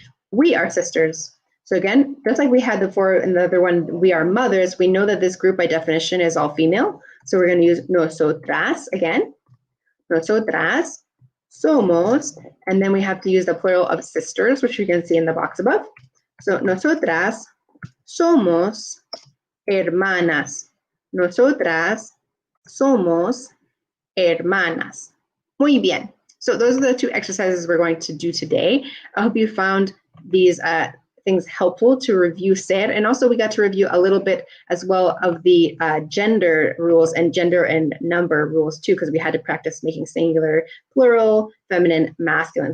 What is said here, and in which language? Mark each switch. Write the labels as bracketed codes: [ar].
[en] We are sisters. So again, just like we had before in the other one, we are mothers, we know that this group by definition is all female. So we're going to use nosotras again. [es] Nosotras somos, [en] and then we have to use the plural of sisters, which you can see in the box above. [es] So nosotras somos hermanas. Nosotras somos hermanas. Muy bien. [en] So those are the 2 exercises we're going to do today. I hope you found these things helpful to review ser, and also we got to review a little bit as well of the gender rules and gender and number rules too, because we had to practice making singular, plural, feminine, masculine.